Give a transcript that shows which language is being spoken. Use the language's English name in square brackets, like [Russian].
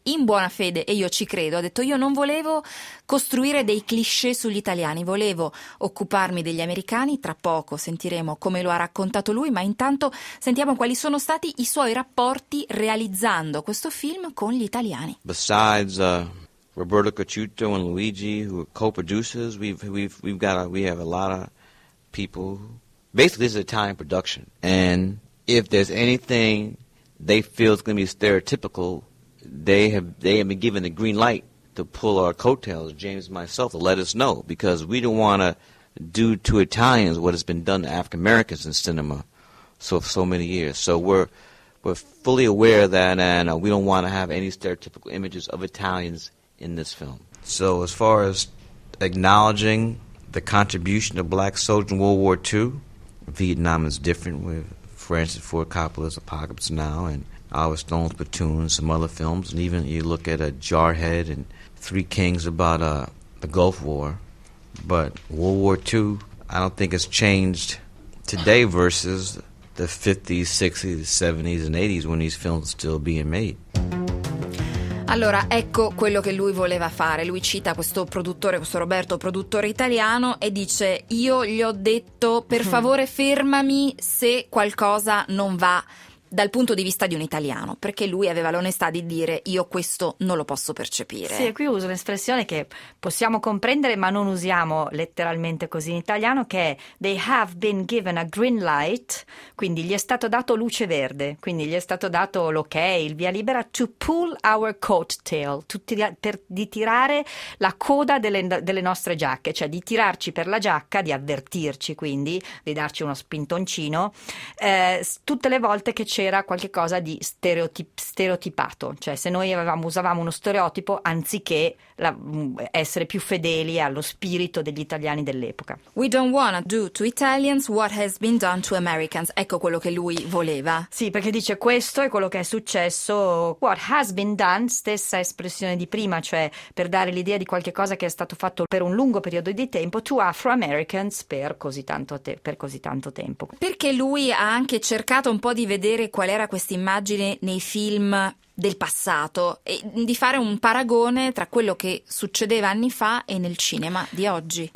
[Italian] In buona fede, e io ci credo, ha detto: io non volevo costruire dei cliché sugli italiani, volevo occuparmi degli americani. Tra poco sentiremo come lo ha raccontato lui, ma intanto sentiamo quali sono stati i suoi rapporti realizzando questo film con gli italiani. [English] Besides Roberto Cacciuto and Luigi, who are co-producers, we have a lot of people. Basically, this is an Italian production, and if there's anything they feel is going to be stereotypical, they have been given the green light to pull our coattails, James and myself, to let us know, because we don't want to do to Italians what has been done to African Americans in cinema so many years. So we're fully aware of that, and we don't want to have any stereotypical images of Italians in this film. So as far as acknowledging the contribution of black soldiers in World War II, Vietnam is different with Francis Ford Coppola's Apocalypse Now and Oliver Stone's Platoon, some other films, and even you look at a Jarhead and Three Kings about the Gulf War. But World War II, I don't think it's changed today versus the 50s, 60s, 70s, and 80s when these films are still being made. [Italian] Allora, ecco quello che lui voleva fare. Lui cita questo produttore, questo Roberto, produttore italiano, e dice: io gli ho detto, per favore fermami se qualcosa non va dal punto di vista di un italiano, perché lui aveva l'onestà di dire: io questo non lo posso percepire. Sì, e qui uso un'espressione che possiamo comprendere ma non usiamo letteralmente così in italiano, che è [English] they have been given a green light, [Italian] quindi gli è stato dato luce verde, quindi gli è stato dato l'ok, il via libera [English] to pull our coattail, [Italian] di tirare la coda delle nostre giacche, cioè di tirarci per la giacca, di avvertirci, quindi di darci uno spintoncino tutte le volte che c'era qualche cosa di stereotipato, cioè se noi usavamo uno stereotipo anziché essere più fedeli allo spirito degli italiani dell'epoca. [English] We don't wanna do to Italians what has been done to Americans. [Italian] Ecco quello che lui voleva. Sì, perché dice: questo è quello che è successo, [English] what has been done, [Italian] stessa espressione di prima, cioè per dare l'idea di qualche cosa che è stato fatto per un lungo periodo di tempo [English] to Afro-Americans [Italian] per così tanto tempo. Perché lui ha anche cercato un po' di vedere qual era questa immagine nei film del passato e di fare un paragone tra quello che succedeva anni fa e nel cinema di oggi.